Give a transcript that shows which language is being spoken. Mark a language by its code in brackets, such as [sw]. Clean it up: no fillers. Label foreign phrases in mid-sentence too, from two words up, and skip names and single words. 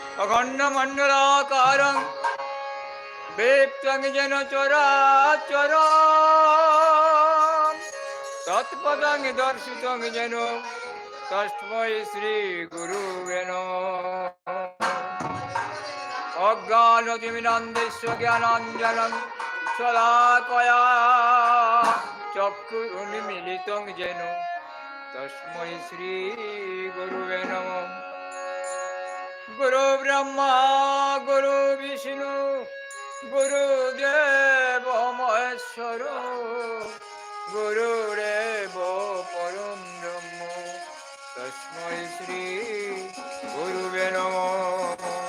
[sa] অখণ্ড মণ্ডলাকারং বেপ্তং যেন চরাচর তৎপদং দর্শিতং যেন তস্मै শ্রী গুরুবে নমঃ। অজ্ঞানতিমিরান্ধস্য জ্ঞানাঞ্জনং শলাকয়া চক্ষুरुन्मीलितं येन तस्मै श्री गुरुवे नमः। गुरु ब्रह्मा गुरु विष्णु गुरुदेव महेश्वर गुरुरेव परं ब्रह्म तस्मै श्री गुरुवे नमः।